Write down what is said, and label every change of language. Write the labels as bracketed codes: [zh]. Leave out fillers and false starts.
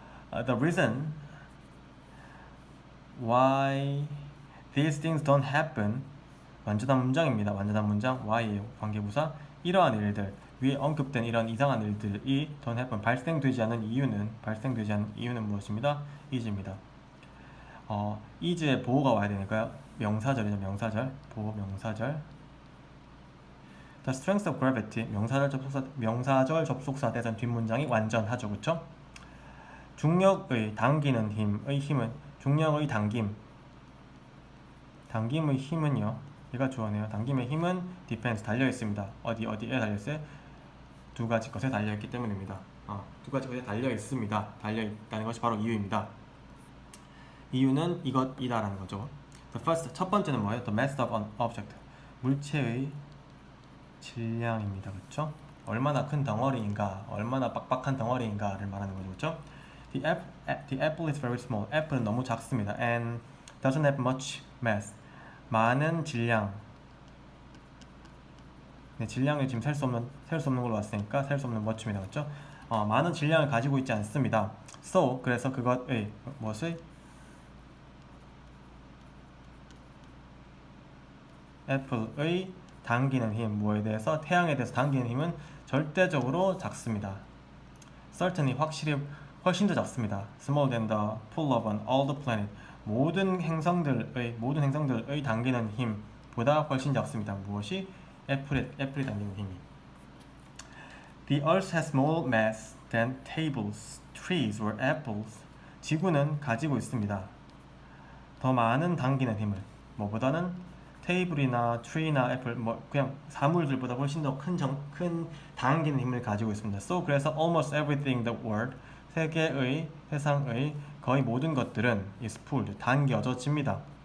[en] The reason why these things don't happen. [ko] 완전한 문장입니다. 완전한 문장. why예요. 관계부사. 이러한 일들, 위에 언급된 이런 이상한 일들이 [en] don't happen, [ko] 발생되지 않는 이유는 무엇입니다? is입니다. is에 보호가 와야 되니까요. 명사절이죠. 보호 명사절. [en] The strength of gravity, [ko] 명사절 접속사 대전 뒷문장이 완전하죠, 그렇죠? 중력의 당기는 힘의 힘은 중력의 당김의 힘은요. 얘가 주어네요. 당김의 힘은 depends 달려 있습니다. 어디에 달려 있어요? 두 가지 것에 달려 있기 때문입니다. 두 가지 것에 달려 있습니다. 달려 있다는 것이 바로 이유입니다. 이유는 이것이다라는 거죠. [en] The first [ko] 첫 번째는 뭐예요? [en] The mass of an object [ko] 물체의 질량입니다. 그렇죠? 얼마나 큰 덩어리인가, 얼마나 빡빡한 덩어리인가를 말하는 거죠. [en] 그렇죠? The apple is very small. [ko] 애플은 너무 작습니다. [en] And doesn't have much mass. [ko] 많은 질량. 네, 질량을 지금 셀 수 없는 걸로 왔으니까 셀 수 없는 much입니다. 그렇죠? 많은 질량을 가지고 있지 않습니다. So 그래서 그것의 무엇의 애플의 당기는 힘, 뭐에 대해서 태양에 대해서 당기는 힘은 절대적으로 작습니다. Certainly 확실히 훨씬 더 작습니다. [en] Smaller than the pull of all the planet. [ko] 모든 행성들의 당기는 힘보다 훨씬 작습니다. 무엇이? 애플이 당기는 힘이. [en] The Earth has more mass than tables, trees or apples. [ko] 지구는 가지고 있습니다. 더 많은 당기는 힘을. 뭐보다는 테이블이나 트리나 애플 그냥 사물들보다 훨씬 더 큰 당기는 힘을 가지고 있습니다. [en] So 그래서 almost everything in the world [ko] 세상의 거의 모든 것들은 [en] is pulled [ko] 당겨져집니다.